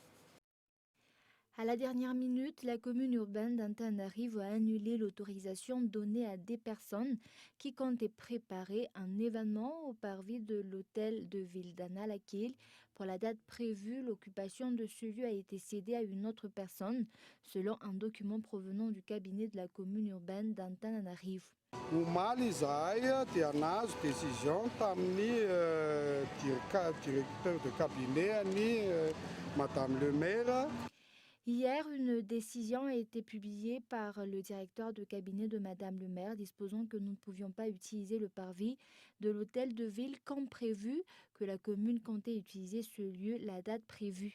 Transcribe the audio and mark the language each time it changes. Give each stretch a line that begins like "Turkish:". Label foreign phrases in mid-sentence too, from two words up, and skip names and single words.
French: À la dernière minute, la commune urbaine d'Antananarivo a annulé l'autorisation donnée à des personnes qui comptaient préparer un événement au parvis de l'hôtel de ville d'Analakil. Pour la date prévue, l'occupation de ce lieu a été cédée à une autre personne, selon un document provenant du cabinet de la commune urbaine d'Antananarivo.
Malagasy: Omaly izahay dia nahazo décision tamin'ny
French: directeur de cabinet Madame le maire. Hier, une décision a été publiée par le directeur de cabinet de Madame le maire, disposant que nous ne pouvions pas utiliser le parvis de l'hôtel de ville comme prévu, que la commune comptait utiliser ce lieu la date prévue.